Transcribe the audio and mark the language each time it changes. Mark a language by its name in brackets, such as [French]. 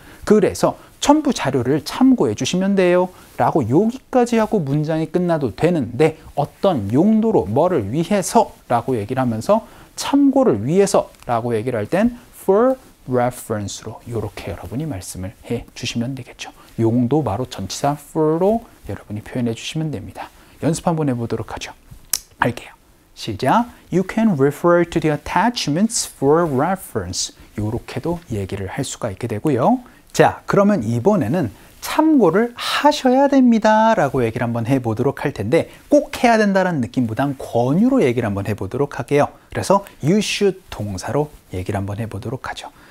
[Korean] 그래서 첨부 자료를 참고해 주시면 돼요 라고 여기까지 하고 문장이 끝나도 되는데 어떤 용도로 뭐를 위해서 라고 얘기를 하면서 참고를 위해서 라고 얘기를 할 땐 [English] for reference [Korean] 로 이렇게 여러분이 말씀을 해 주시면 되겠죠. 용도 바로 전치사 for로 여러분이 표현해 주시면 됩니다. 연습 한번 해보도록 하죠. 할게요. 시작. [English] You can refer to the attachments for reference. [Korean] 이렇게도 얘기를 할 수가 있게 되고요. 자, 그러면 이번에는 참고를 하셔야 됩니다 라고 얘기를 한번 해보도록 할 텐데 꼭 해야 된다는 느낌보단 권유로 얘기를 한번 해보도록 할게요. 그래서 [English] you should [Korean] 동사로 얘기를 한번 해보도록 하죠.